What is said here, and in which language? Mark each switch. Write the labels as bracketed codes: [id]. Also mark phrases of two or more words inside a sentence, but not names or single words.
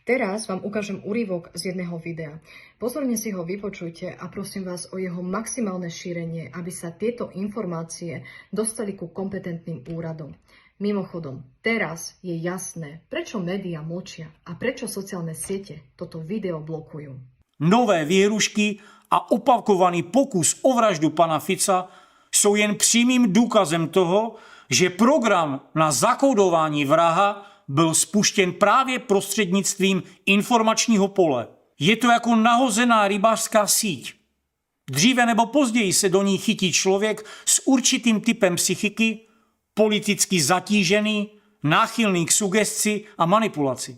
[sk] Teraz vám ukážem úryvok z jedného videa. Pozorne si ho vypočujte a prosím vás o jeho maximálne šírenie, aby sa tieto informácie dostali ku kompetentným úradom. Mimochodom, teraz je jasné, prečo médiá mlčia a prečo sociálne siete toto video blokujú. [cs] Nové výhrušky a opakovaný pokus o vraždu pana Fica jsou jen přímým důkazem toho, že program na zakódování vraha byl spuštěn právě prostřednictvím informačního pole. Je to jako nahozená rybářská síť. Dříve nebo později se do ní chytí člověk s určitým typem psychiky, politicky zatížený, náchylný k sugesci a manipulaci.